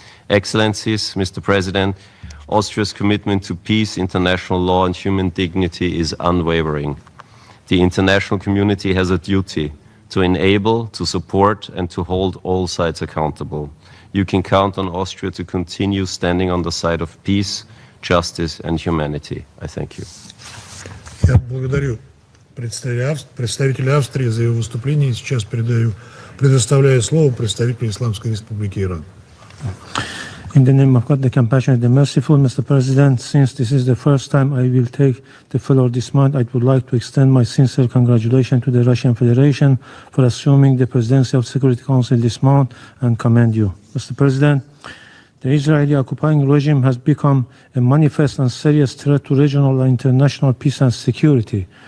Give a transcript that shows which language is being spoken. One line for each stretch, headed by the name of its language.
English: Excellencies, Mr. President, Austria's commitment to peace, international law and human dignity is unwavering. The international community has a duty to enable, to support and to hold all sides accountable. You can count on Austria to continue standing on the side of peace, justice and humanity. I thank you.
Russian: Я благодарю представителя Австрии за его выступление. Сейчас предоставляю слово представителю Исламской Республики Иран.
English: In the name of God, the compassionate, the merciful, Mr. President, since this is the first time I will take the floor this month, I would like to extend my sincere congratulations to the Russian Federation for assuming the presidency of Security Council this month and commend you. Mr. President, the Israeli occupying regime has become a manifest and serious threat to regional and international peace and security.